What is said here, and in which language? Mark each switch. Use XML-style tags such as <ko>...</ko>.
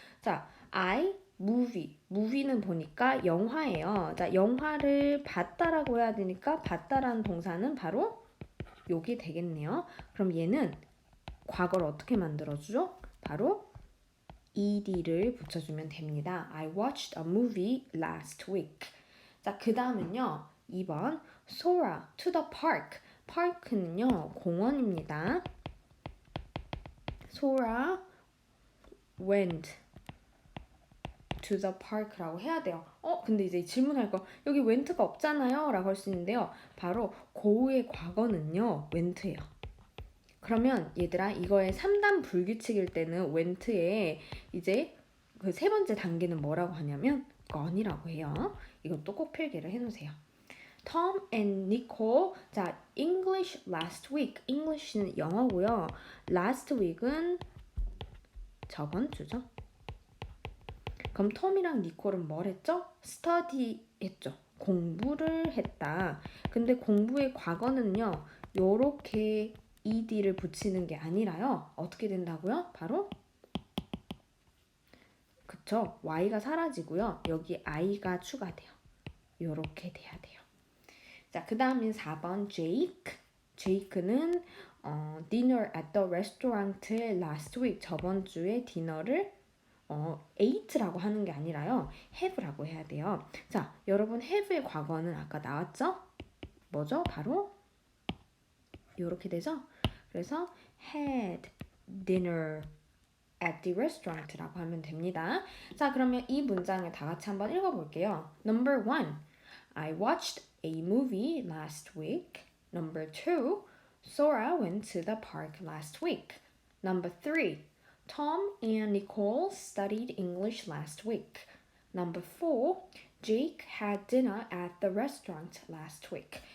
<ko>자, movie는 보니까 영화예요. 자, 영화를 봤다라고 해야 되니까 봤다라는 동사는 바로 요게 되겠네요. 그럼 얘는 과거를 어떻게 만들어주죠? 바로 ed를 붙여주면 됩니다.</ko> <en>I watched a movie last week.</en> <ko>자, 그 다음은요. 2번</ko> <en>Sora to the park.</en> <ko>park는요. 공원입니다.</ko> <en>Sora went to the park라고</en> <ko>해야 돼요. 근데 이제 질문할 거 여기 went가 없잖아요. 라고 할 수 있는데요. 바로 고우의 과거는요. went예요. 그러면 얘들아 이거의 3단 불규칙일 때는 went의 이제 그 세 번째 단계는 뭐라고 하냐면 gone이라고 해요. 이것도 꼭 필기를 해놓으세요. Tom and Nicole. 자,</ko> <en>English last week.</en> <ko>English는 영어고요. Last week은 저번 주죠. 그럼 톰이랑 니콜은 뭘 했죠? study 했죠. 공부를 했다. 근데 공부의 과거는요. 요렇게 ed를 붙이는 게 아니라요. 어떻게 된다고요? 바로 그쵸. y가 사라지고요. 여기 i가 추가돼요. 요렇게 돼야 돼요. 자, 그 다음엔 4번 Jake.</ko> <en>Jake는 dinner at the restaurant last week.</en> <ko>저번 주에 디너를 ate라고 하는 게 아니라요. have라고 해야 돼요. 자, 여러분 have의 과거는 아까 나왔죠? 뭐죠? 바로 요렇게 되죠? 그래서</ko> <en>had dinner at the restaurant라고</en> <ko>하면 됩니다. 자, 그러면 이 문장을 다 같이 한번 읽어볼게요.</ko> <en>Number 1. I watched a movie last week. Number 2. Sora went to the park last week. Number 3. Tom and Nicole studied English last week. Number 4. Jake had dinner at the restaurant last week.</en>